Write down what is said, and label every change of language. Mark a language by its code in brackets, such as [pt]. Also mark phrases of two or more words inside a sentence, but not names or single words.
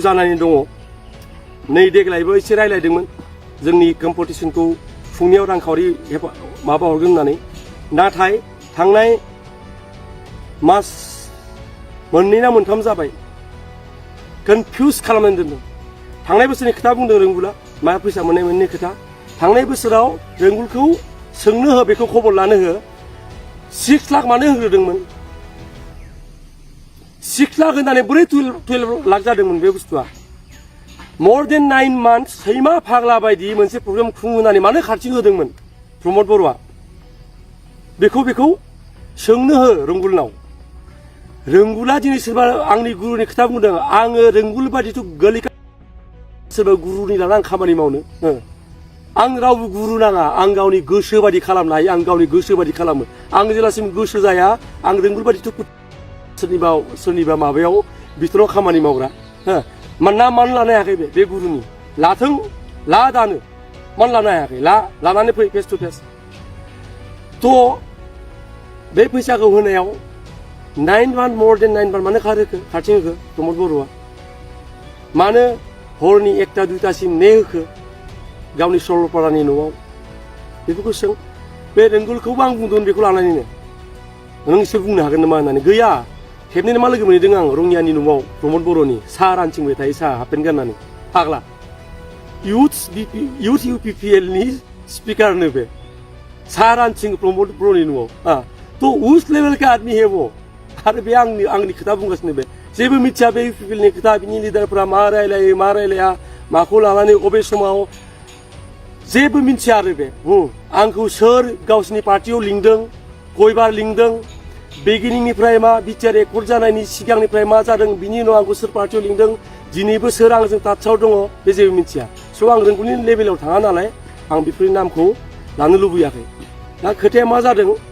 [brx] जानानै दङ नै देग्लायबो एसे रायलायदोंमोन जोंनि कम्पिटिसनखौ खुंनायाव रांखावरि माबा हरगोन होननानै नाथाय थांनाय मास मोननै ना मोनथाम जाबाय कनफिउज खालामनानै दोनदों थांनाय बोसोरनि खोथा बुंदों रोंगुला मा फैसा मोननाय मोननै खोथा थांनाय बोसोराव रोंगुलखौ सोंनो हो बेखौ खबर लानो हो 6 लाख मानो होग्रोदोंमोन 6 लाख होनानै बोरै 12 लाख जादोंमोन बे बुस्थुआ [en] more than 9 months [brx] सैमा फाग्ला बायदि मोनसे प्रग्राम खुंहोनानै मानो खारथिं होदोंमोन प्रमद बर'आ बेखौ सोंनो हो रोंगुलनाव रोंगुला दिनै सोरबा आंनि गुरुनि खोथा बुंदों आङो रोंगुल बादिथ' गोलैखा सोरबा गुरुनि लाना आं खामानि मावनो आं रावबो गुरु नाङा आं गावनि गोसो बादि खालामनो हायो आं गावनि गोसो बादि खालामो आं जेलासिम गोसो जाया आं रोंगुल बादिथ' सोरनिबा माबायाव बिथोराव खामानि मावग्रा मानो लानो हायाखै बे गुरुनि लाथों ला दानो मानो लानो हायाखै लानानै फै [en] face to face [brx] थ' बे फैसाखौ होनायाव [en] 9 months more than 9 months [brx] मानो खारथिं होखो प्रमद बर'आ मानो हरनि 1टा 2टासिम ने होखो गावनि सरलपारानि न'आव बेफोरखौ सों बे रोंगुलखौबो आं बुंदों बेखौ लानानैनो नों एसे बुंनो हागोन नामा होननानै गैया खेबनैनो मा लोगो मोनहैदों आं रङियानि न'आव प्रमद बर'नि साहा रानथिंबाय थायो साहा हाफपेन्ट गाननानै फाग्ला इउथ इउपिपिएलनि स्पिकारनो बे साहा रानथिं प्रमद बर'नि न'आव थ' [hi] उस लेभेल का आदमी है वो [brx] आरो बे आंनि खोथा बुंगासिनो बे जेबो मिथिया बे इउपिपिएलनि खोथा बिनि लिडारफोरा मा रायलायो मा रायलाया माखौ लानानै अबे समाव जेबो मिथिया आरो बे आंखौ सोर गावसिनि पार्टियाव लिंदों गयबार लिंदों बेगिनिंनिफ्राय मा बिटिआर एकर्ड जानायनि सिगांनिफ्राय मा जादों बिनि उनाव आंखौ सोर पार्टियाव लिंदों दिनैबो सोर आंजों टाचाव दङ बे जेबो मिथिया स' आं रोंगौनि लेभेलाव थाङा नालाय आं बेफोरनि नामखौ लानो लुबैयाखै दा खोथाया मा जादों